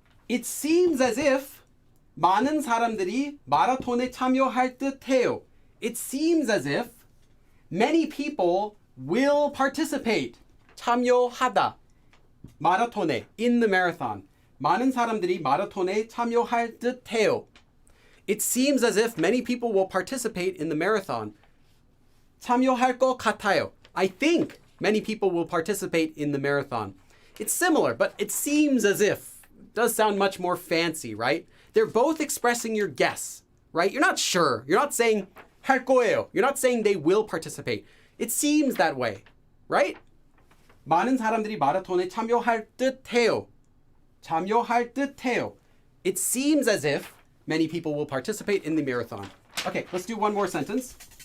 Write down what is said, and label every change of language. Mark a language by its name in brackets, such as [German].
[English] It seems as if [Korean] 많은 사람들이 마라톤에 참여할 듯 해요. [English] It seems as if many people will participate. [Korean] 참여하다. 마라톤에, [English] in the marathon. [Korean] 많은 사람들이 마라톤에 참여할 듯 해요. [English] It seems as if many people will participate in the marathon. [Korean] 참여할 것 같아요. [English] I think many people will participate in the marathon. It's similar, but it seems as if. It does sound much more fancy, right? They're both expressing your guess, right? You're not sure. You're not saying [Korean] 할 거예요. [English] You're not saying they will participate. It seems that way, right? [Korean] 많은 사람들이 마라톤에 참여할 듯 해요. 참여할 듯 해요. [English] It seems as if many people will participate in the marathon. Okay, let's do one more sentence.